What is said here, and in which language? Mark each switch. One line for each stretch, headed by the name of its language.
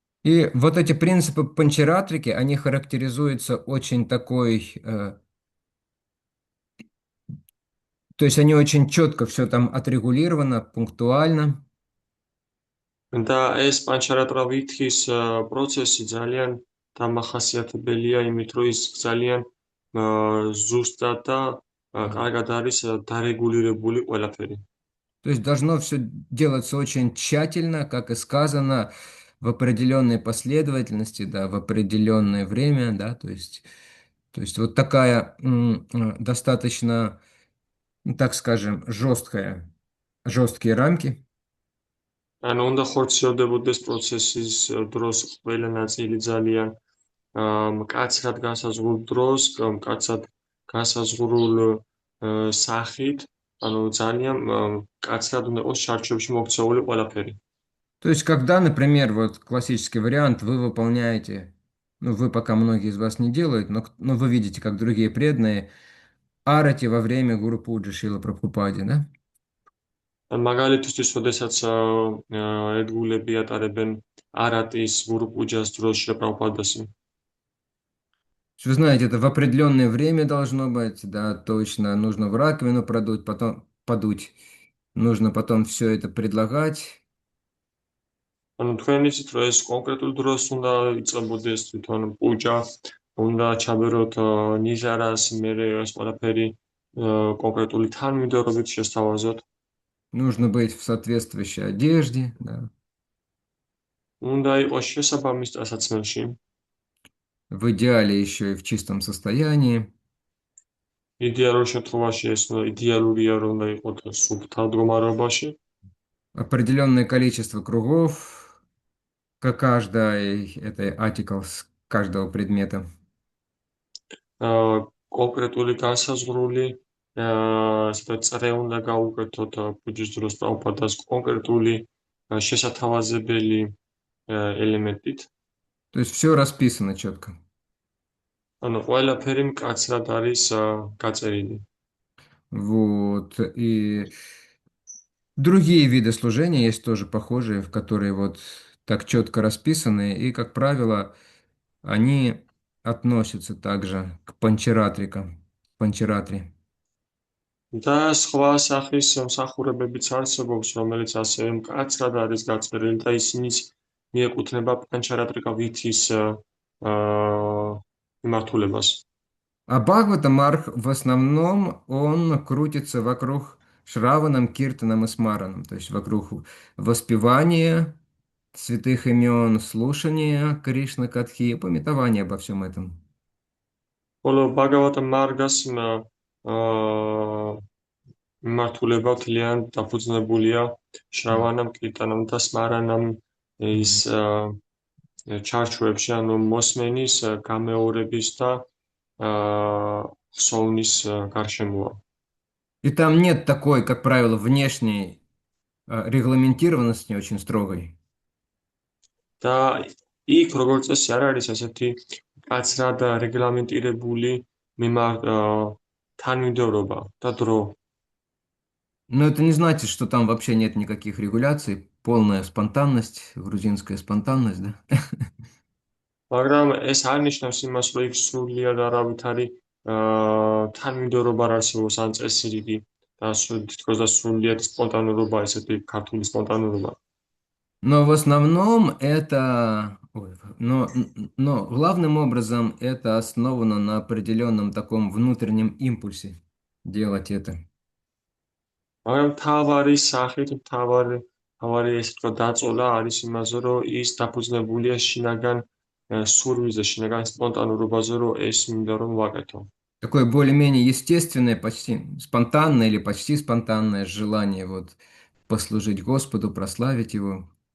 Russian: И вот эти принципы панчаратрики, они характеризуются очень такой, то есть они очень четко все там отрегулировано, пунктуально.
Georgian: და ეს პანჩრატა ვითის პროცესი ძალიან დამახასიათებელია იმით, რომ ის ძალიან ზუსტად და კარგად არის დარეგულირებული ყველაფერი.
Russian: То есть должно все делаться очень тщательно, как и сказано, в определенной последовательности, да, в определенное время, да, то есть вот такая достаточно, ну, так скажем, жесткие рамки.
Georgian: ანუ უნდა ხორციელდებოდეს პროცესის დროს ყველა ნაწილი ძალიან მკაცრად განსაზღვრულ დროს, მკაცრად განსაზღვრულ სახით, ანუ ძალიან მკაცრად უნდა იყოს ჩარჩოებში მოქცეული ყველაფერი.
Russian: То есть когда, например, вот классический вариант, вы выполняете, ну, вы пока многие из вас не делают, но вы видите, как другие преданные арати во время Гуру Пуджи Шрила Прабхупади, да?
Georgian: ან მაგალითისთვის, შესაძაც ერთგულები ატარებენ არატის გურუ პუჯას დროს შეპროპადასი.
Russian: Вы знаете, это в определенное время должно быть, да, точно. Нужно в раковину продуть, потом подуть. Нужно потом все это предлагать.
Georgian: ანუ თქვენ იცით, რომ ეს კონკრეტულ დროს უნდა იწყებოდეს თვითონ პუჯა, უნდა ჩაბეროთ ნიჟარას, მერე ეს ყველაფერი კონკრეტული თანმიმდევრობით შესთავაზოთ.
Russian: Нужно быть в соответствующей одежде, да.
Georgian: უნდა იყოს შესაბამის ტანსაცმელში.
Russian: В идеале еще и в чистом состоянии.
Georgian: იდეალურ შემთხვევაში ეს იდეალურია, რომ უნდა იყოს სუფთა მდგომარეობაში.
Russian: Определенное количество кругов, как каждой этой articles, каждого предмета.
Georgian: კონკრეტული განსაზღვრული სადაც წრე უნდა გაუკეთოთ პუჯის დროს პრაბჰუპადას კონკრეტული შესათავაზებელი ელემენტით.
Russian: То есть все расписано четко.
Georgian: ანუ ყველაფერი მკაცრად არის გაწერილი.
Russian: Вот. И другие виды служения есть тоже похожие, в которые вот так четко расписаны, и, как правило, они относятся также к панчаратри.
Georgian: და სხვა სახის მსახურებებიც არსებობს, რომელიც ასევე მკაცრად არის გაწერილი და ისინიც მიეკუთვნება პანჩარატრიკა ვითის მიმართულებას.
Russian: А Бхагаватамарх в основном он крутится вокруг Шраванам, Киртанам и Смаранам, то есть вокруг воспевания святых имен, слушания Кришна Катхи, памятования обо всем этом.
Georgian: ხოლო ბაგავატა მარგას მიმართულება ძალიან დაფუძნებულია შრავანამ, კირტანამ და სმარანამ ის ჩარჩოებში, ანუ მოსმენის, გამეორების და ხსოვნის გარშემოა.
Russian: И там нет такой, как правило, внешней регламентированности очень строгой.
Georgian: და იქ როგორც წესი არ არის ასეთი კაცრად რეგლამენტირებული თანმიმდევრობა და დრო.
Russian: Но это не значит, что там вообще нет никаких регуляций, полная спонтанность, грузинская спонтанность, да?
Georgian: მაგრამ ეს არ ნიშნავს იმას, რომ იქ სრულიად არავითარი თანმიმდევრობა არ არსებობს ან წესრიგი და თითქოს და სრულიად სპონტანურობა, ესეთი ქართული სპონტანურობა.
Russian: Но в основном это, но главным образом это основано на определенном таком внутреннем импульсе делать это.
Georgian: მაგრამ თავარი სახით, თავარი ესე თქვა დაწოლა არის იმაზე, რომ ის დაფუძნებულია შინაგან სურვილზე, შინაგან სპონტანურობაზე, რომ ეს მინდა რომ ვაკეთო.
Russian: Такое более-менее естественное, почти спонтанное или почти спонтанное желание вот послужить Господу, прославить Его.